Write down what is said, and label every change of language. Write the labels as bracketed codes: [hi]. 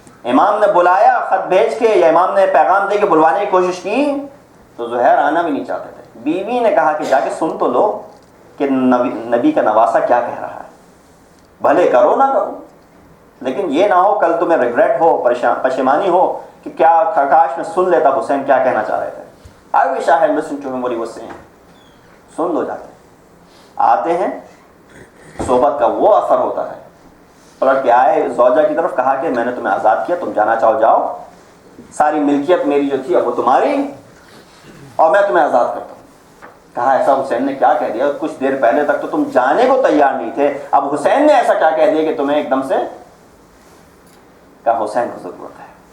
[ur] امام نے بلایا خط بھیج کے یا امام نے پیغام دے کے بلوانے کی کوشش کی تو زہیر آنا بھی نہیں چاہتے تھے. بیوی نے کہا کہ جا کے سن تو لو کہ نبی کا نواسہ کیا کہہ رہا ہے، بھلے کرو نہ کرو، لیکن یہ نہ ہو کل تمہیں ریگریٹ ہو، پشیمانی ہو کہ کیا کاش میں سن لیتا حسین کیا کہنا چاہ رہے تھے. [en] I wish I had listened to him what he was saying. [ur] سن لو. جاتے آتے ہیں، صحبت کا وہ اثر ہوتا ہے. پلٹ کے آئے زوجہ کی طرف، کہا کہ میں نے تمہیں آزاد کیا، تم جانا چاہو جاؤ، ساری ملکیت میری جو تھی اب وہ تمہاری اور میں تمہیں آزاد کرتا ہوں. کہا ایسا حسین نے کیا کہہ دیا؟ کچھ دیر پہلے تک تو تم جانے کو تیار نہیں تھے، اب حسین نے ایسا کیا کہہ دیا کہ تمہیں ایک دم سے؟ کہا حسین کو ضرورت ہے.